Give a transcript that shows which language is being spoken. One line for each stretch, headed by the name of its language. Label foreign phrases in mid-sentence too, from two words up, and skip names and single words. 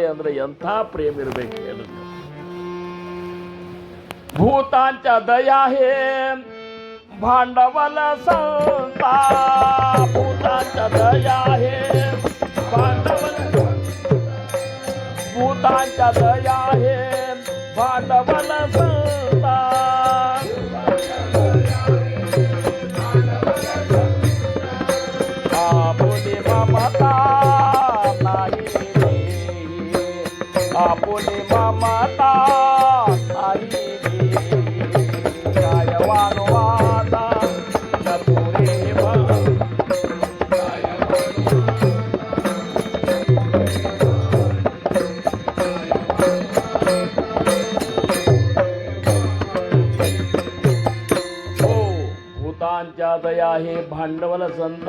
Kannada: ಅಂದ್ರೆ ಎಂಥ ಪ್ರೇಮ ಇರಬೇಕು ಹೇಳುದು.
Marathi: भूतांच दया हे भांडवल संत, भूतांच दया हे भांडवल, भूतांच दया हे भांडवल संत, आपुनी ममता नाही रे, आपुनी ममता नाही रे, काय वानवादा नपुरे दया हे भांडवल संत.